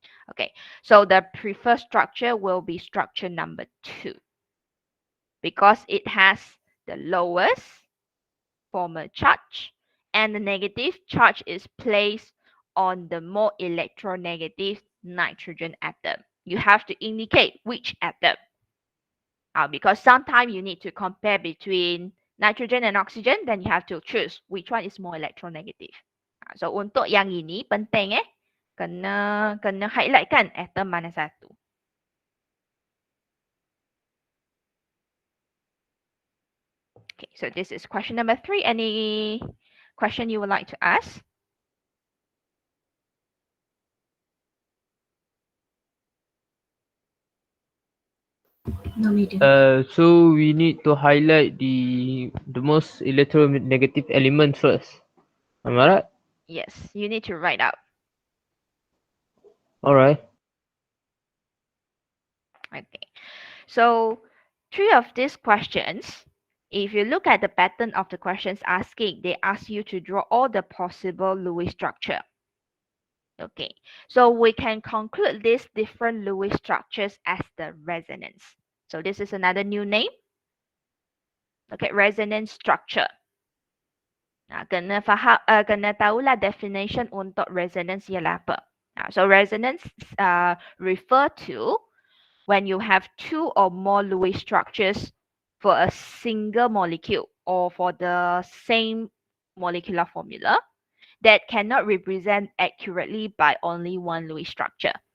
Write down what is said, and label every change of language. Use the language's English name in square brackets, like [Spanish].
[English] Okay, so the preferred structure will be structure number 2 because it has the lowest formal charge and the negative charge is placed on the more electronegative nitrogen atom. You have to indicate which atom. Because sometimes you need to compare between nitrogen and oxygen, then you have to choose which one is more electronegative. [Malay] So untuk yang ini penting kena highlight kan atom mana satu. [English] Okay, so this is question number 3. Any question you would like to ask? No meeting. So we need to highlight the most electronegative element first. Am I right? Yes, you need to write out. All right. Okay, so 3 of these questions, if you look at the pattern of the questions asking, they ask you to draw all the possible Lewis structure. Okay, so we can conclude these different Lewis structures as the resonance. So this is another new name. Okay, resonance structure. [Malay] Kena faham, kena tahulah definition untuk resonance ialah apa. [English] So resonance refer to when you have 2 or more Lewis structures for a single molecule or for the same molecular formula that cannot represent accurately by only one Lewis structure.